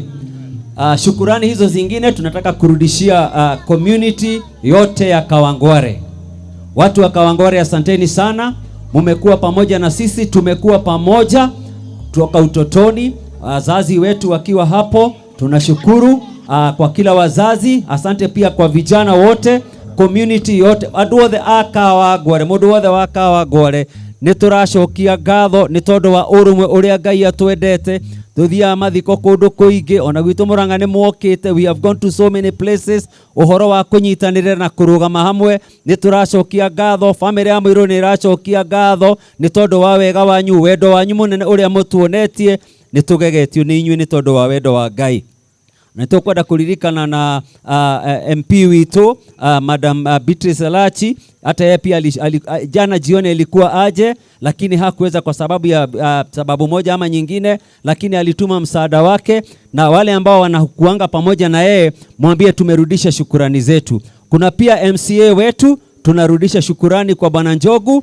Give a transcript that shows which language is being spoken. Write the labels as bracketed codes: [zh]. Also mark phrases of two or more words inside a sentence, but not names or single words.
[sw] Shukurani hizo zingine tunataka kurudishia community yote ya Kawangware. Watu wa Kawangware asanteni sana. Mmekuwa pamoja na sisi, tumekuwa pamoja toka utotoni, wazazi wetu wakiwa hapo. Tunashukuru kwa kila wazazi. Asante pia kwa vijana wote, community yote. [ki] Andu othe Akawangware, mundu wothe wa Kawangware nituracokia ngatho ni tondu wa urumwe uria Ngai atwendete. Tuthia mathiko kundu kuingi, ona gwitu Murang'a ni mwokite. [en] We have gone to so many places. [ki] Uhoro wa kunyitanirira na kurugama hamwe ni turacokia ngatho. Family ya Muiru ni iracokia ngatho ni tondu wa wega wanyu, wendo wanyu munene uria mutuonetie. Ni tugegetio ni inyui ni tondu wa wendo wa Ngai. Na tukwenda kuririkana na MP witu Madam Beatrice Lachi. [sw] Hata yeye pia jana jioni ilikuwa aje, lakini hakuweza kwa sababu ya sababu moja ama nyingine, lakini alituma msaada wake. Na wale ambao wanakuanga pamoja na yeye, mwambie tumerudisha shukurani zetu. Kuna pia MCA wetu, tunarudisha shukurani kwa Bwana Njogu.